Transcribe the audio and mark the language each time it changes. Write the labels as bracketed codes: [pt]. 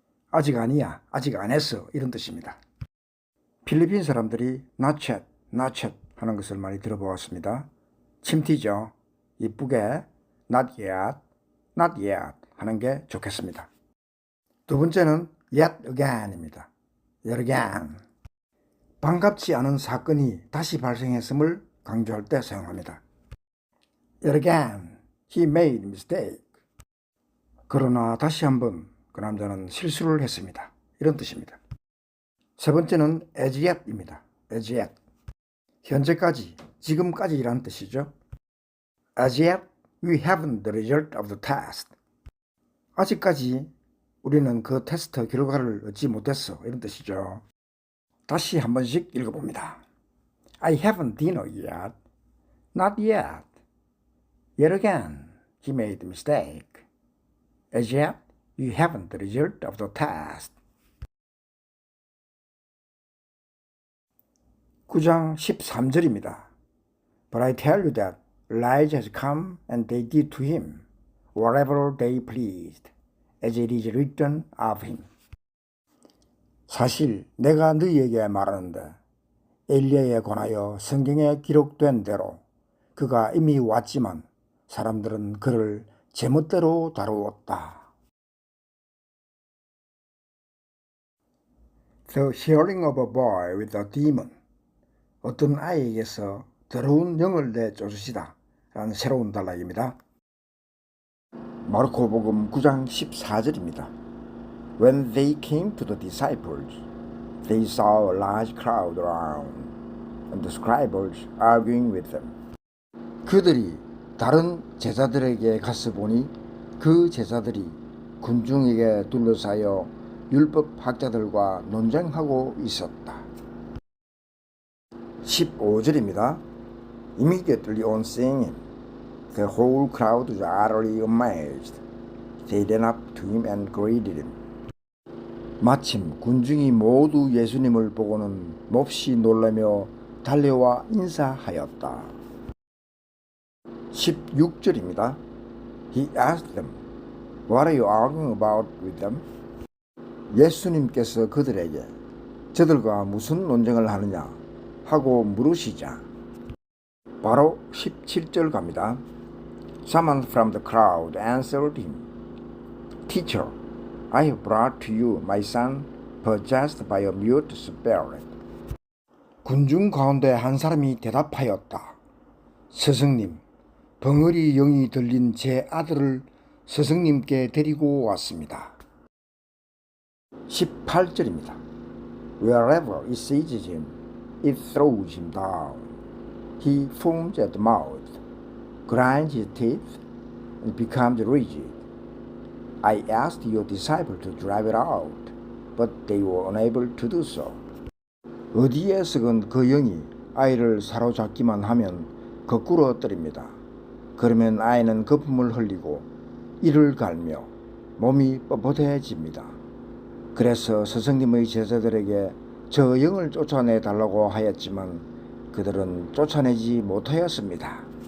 [ko] 아직 아니야, 아직 안 했어 이런 뜻입니다. 필리핀 사람들이 [en] not yet [ko] 하는 것을 많이 들어보았습니다. 침튀죠. 이쁘게 [en] not yet [ko] 하는 게 좋겠습니다. 두 번째는 [en] yet again [ko] 입니다. [en] yet again. [ko] 반갑지 않은 사건이 다시 발생했음을 강조할 때 사용합니다. [en] Yet again, he made mistake. [ko] 그러나 다시 한번 그 남자는 실수를 했습니다. 이런 뜻입니다. 세 번째는 [en] as yet [ko] 입니다. [en] as yet. [ko] 현재까지, 지금까지라는 뜻이죠. [en] As yet, we haven't the result of the test. [ko] 아직까지 우리는 그 테스트 결과를 얻지 못했어. 이런 뜻이죠. 다시 한 번씩 읽어봅니다. [en] I haven't dinner yet. Not yet. Yet again, he made a mistake. As yet, you haven't the result of the test. [ko] 9장 13절입니다. [en] But I tell you that Elijah has come and they did to him whatever they pleased, as it is written of him. [ko] 사실 내가 너희에게 말하는데 엘리야에 관하여 성경에 기록된 대로 그가 이미 왔지만 사람들은 그를 제멋대로 다루었다. [en] The hearing of a boy with a demon. [ko] 어떤 아이에게서 더러운 영을 내쫓으시다 라는 새로운 단락입니다. 마르코복음 9장 14절입니다. [en] When they came to the disciples, they saw a large crowd around, and the scribes arguing with them. [ko] 그들이 다른 제자들에게 가서 보니 그 제자들이 군중에게 둘러싸여 율법학자들과 논쟁하고 있었다. 15절입니다. [en] Immediately on seeing him, the whole crowd was utterly amazed. They ran up to him and greeted him. [ko] 마침 군중이 모두 예수님을 보고는 몹시 놀라며 달려와 인사하였다. 16절입니다. [en] He asked them, What are you arguing about with them? [ko] 예수님께서 그들에게 저들과 무슨 논쟁을 하느냐 하고 물으시자 바로 17절 갑니다. [en] Someone from the crowd answered him, Teacher, I have brought to you my son possessed by a mute spirit. [ko] 군중 가운데 한 사람이 대답하였다. 스승님, 벙어리 영이 들린 제 아들을 스승님께 데리고 왔습니다. 18절입니다. [en] Wherever it seizes him, it throws him down. He foams at the mouth, grinds his teeth, and becomes rigid. I asked your disciples to drive it out, but they were unable to do so. [ko] 어디에서건 그 영이 아이를 사로잡기만 하면 거꾸로 때립니다. 그러면 아이는 거품을 흘리고 이를 갈며 몸이 뻣뻣해집니다. 그래서 스승님의 제자들에게 저 영을 쫓아내 달라고 하였지만 그들은 쫓아내지 못하였습니다.